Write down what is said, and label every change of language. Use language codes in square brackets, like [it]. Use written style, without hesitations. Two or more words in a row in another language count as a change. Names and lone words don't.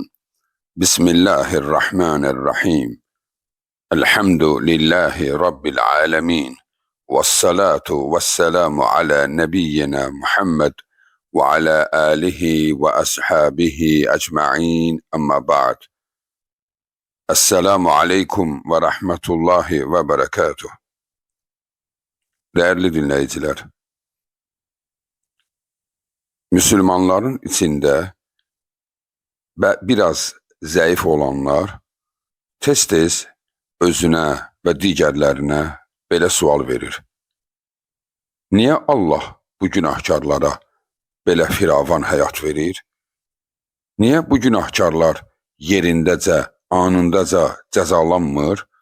[ar] بسم الله الرحمن الرحيم. الحمد لله رب العالمين، والصلاة والسلام على نبينا محمد وعلى آله وأصحابه أجمعين. أما بعد. السلام عليكم ورحمة الله وبركاته. [tr] Değerli dinleyiciler, Müslümanların içinde biraz zayıf olanlar [az] tez-tez özünə və digərlərinə belə sual verir. Niyə Allah bu günahkarlara belə firavan həyat verir? Niyə bu günahkarlar yerindəcə, anındaca cəzalanmır?